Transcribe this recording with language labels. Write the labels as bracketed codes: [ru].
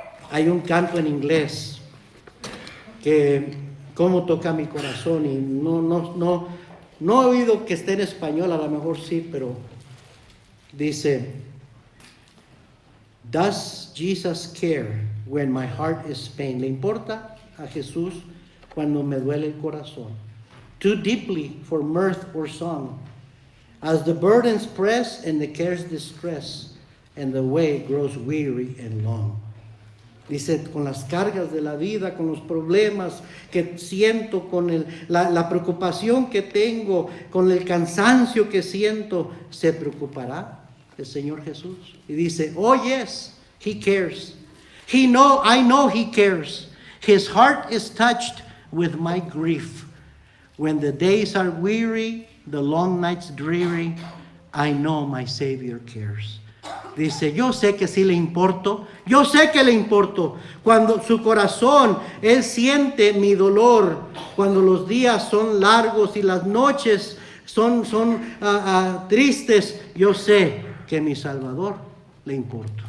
[es] Hay un canto en inglés que cómo toca mi corazón, y no he oído que esté en español, a lo mejor sí, pero dice: [en] Does Jesus care when my heart is pain? [es] ¿Le importa a Jesús cuando me duele el corazón? [en] Too deeply for mirth or song, as the burdens press and the cares distress, and the way grows weary and long. [es] Dice: con las cargas de la vida, con los problemas que siento, con la preocupación que tengo, con el cansancio que siento, ¿se preocupará el Señor Jesús? Y dice: [en] oh yes, He cares. I know He cares. His heart is touched with my grief. When the days are weary, the long nights dreary, I know my Savior cares. [es] Dice: yo sé que sí le importo, yo sé que le importo. Cuando su corazón, Él siente mi dolor, cuando los días son largos y las noches son tristes, yo sé que mi Salvador le importa.